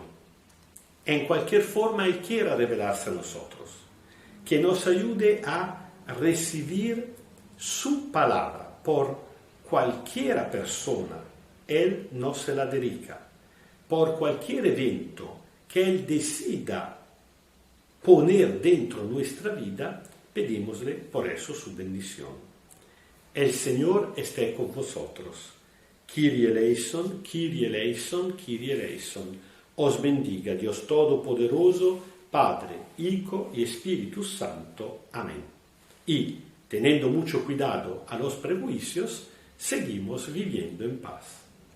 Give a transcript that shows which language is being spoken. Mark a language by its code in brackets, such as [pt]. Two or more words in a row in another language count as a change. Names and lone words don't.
[es] En cualquier forma Él quiera revelarse a nosotros, que nos ayude a recibir su palabra por cualquiera persona, Él nos se la dedica, por cualquier evento que Él decida poner dentro nuestra vida, pedimosle por eso su bendición. El Señor esté con vosotros. [el] Kyrie eleison, Kyrie eleison, Kyrie eleison. [es] Os bendiga Dios Todopoderoso, Padre, Hijo y Espíritu Santo. Amén. Y, teniendo mucho cuidado a los prejuicios, seguimos viviendo en paz.